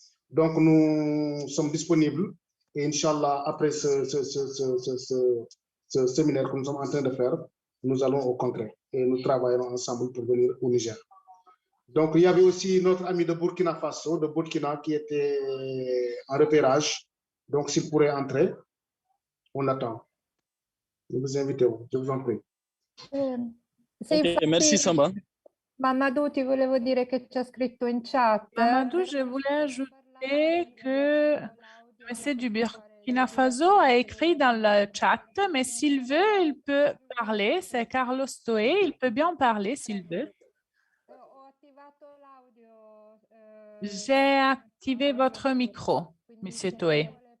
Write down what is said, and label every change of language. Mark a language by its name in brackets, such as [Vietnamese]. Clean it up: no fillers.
[French] Donc, nous sommes disponibles et Inch'Allah, après ce séminaire que nous sommes en train de faire, nous allons au concret et nous travaillons ensemble pour venir au Niger. Donc, il y avait aussi notre ami de Burkina Faso, de Burkina, qui était en repérage. Donc, s'il pourrait entrer, on l'attend. Je vous invite, je vous en prie. Ok, merci Samba. [Italian] Mamadou, ti volevo dire che c'è scritto in chat. [French] Mamadou, je voulais ajouter que M. du Burkina Faso a écrit dans le chat, mais s'il veut, il peut parler. C'est Carlos Toé, il peut bien parler s'il veut. J'ai activé votre micro, M. Toé.